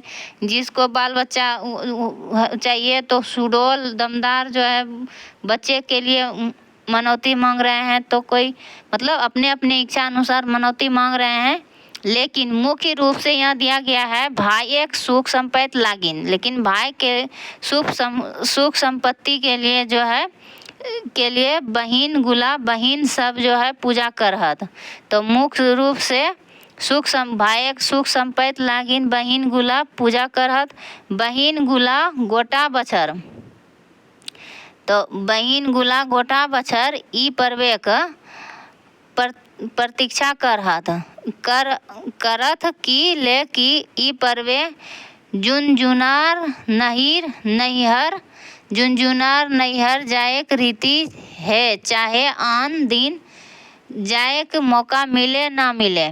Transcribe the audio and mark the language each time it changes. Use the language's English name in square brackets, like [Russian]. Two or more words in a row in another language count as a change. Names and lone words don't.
[Hindi] जिसको बाल बच्चा चाहिए तो सुडौल दमदार जो है बच्चे के लिए मनौती मांग रहे हैं, तो कोई मतलब अपने अपने इच्छा अनुसार मनौती मांग रहे हैं। लेकिन मुख्य रूप से यहाँ दिया गया है [Sadri] भाई एक सुख संपत्ति लागिन, लेकिन भाई के सुख संपत्ति के लिए जो है के लिए बहिन गुला बहिन सब जो है पूजा करहत। तो मुख्य रूप से भाई एक सुख संपत्ति लागिन बहिन गुला पूजा करहत। बहिन गुला गोटा बछर, तो बहिन गुला गोटा बछर ई पर्वेक प्रतीक्षा करत की ले की ई पर्वे जुनजुनार नैहर जाएक रीति है, चाहे आन दिन जाएक मौका मिले ना मिले।